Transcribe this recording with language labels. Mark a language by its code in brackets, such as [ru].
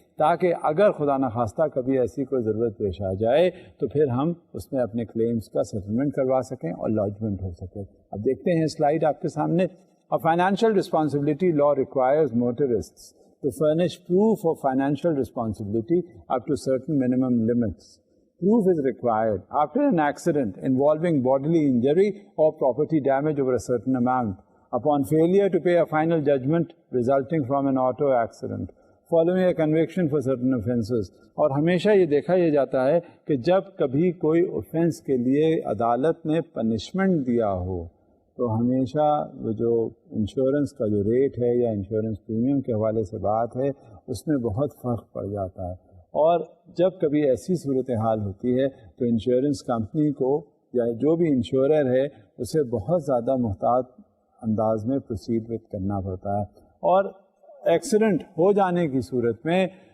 [ur] تاکہ اگر خدا نخواستہ کبھی ایسی کوئی ضرورت پیش آ جائے تو پھر ہم اس میں اپنے کلیمز کا سیٹلمنٹ کروا سکیں اور لاجمنٹ ہو سکے۔ اب دیکھتے ہیں سلائیڈ آپ کے سامنے۔ [en] A financial responsibility law requires motorists to furnish proof of financial responsibility up to certain minimum limits. Proof is required after an accident involving bodily injury or property damage over a certain amount, upon failure to pay a final judgment resulting from an auto accident, following a conviction for certain offences. [ur] اور ہمیشہ یہ دیکھا یہ جاتا ہے کہ جب کبھی کوئی offense کے لیے عدالت نے پنشمنٹ دیا ہو تو ہمیشہ وہ جو انشورنس کا جو ریٹ ہے یا انشورنس پریمیم کے حوالے سے بات ہے اس میں بہت فرق پڑ جاتا ہے، اور جب کبھی ایسی صورتحال ہوتی ہے تو انشورنس کمپنی کو یا جو بھی انشورر ہے اسے بہت زیادہ محتاط انداز میں پروسیڈ وتھ کرنا پڑتا ہے، اور ایکسیڈنٹ ہو جانے کی صورت میں